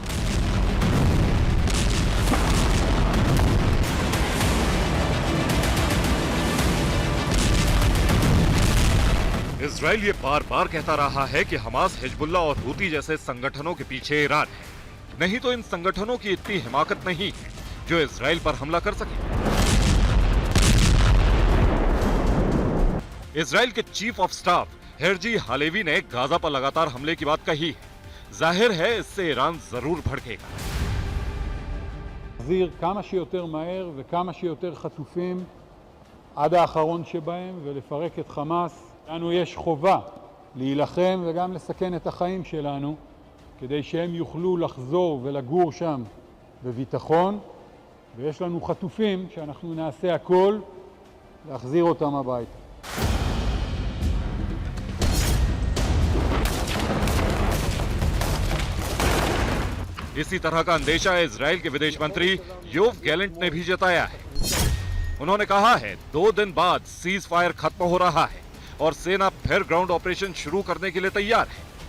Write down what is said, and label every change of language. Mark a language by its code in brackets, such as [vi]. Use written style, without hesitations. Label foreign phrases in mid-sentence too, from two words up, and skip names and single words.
[hi] इजराइल ये बार बार कहता रहा है कि हमास, हिजबुल्ला और हूती जैसे संगठनों के पीछे ईरान है, नहीं तो इन संगठनों की इतनी हिमाकत नहीं है जो इजराइल पर हमला कर सके। इजराइल के [en] chief of staff [hi] हेरजी हालेवी ने गाजा पर लगातार हमले की बात कही है। जाहिर है इससे ईरान जरूर भड़केगा। [he] להחזיר כמה שיותר מהר וכמה שיותר חטופים עד האחרון שבהם ולפרק את חמאס. לנו יש חובה להילחם וגם לסכן את החיים שלנו כדי שהם יוכלו לחזור ולגור שם בביטחון, ויש לנו חטופים שאנחנו נעשה הכל להחזיר אותם הביתה. [hi] इसी तरह का अंदेशा इजराइल के विदेश मंत्री योव गैलेंट ने भी जताया है। उन्होंने कहा है 2 दिन बाद [en] cease fire [hi] खत्म हो रहा है और सेना फिर [en] ground operation [hi] शुरू करने के लिए तैयार है।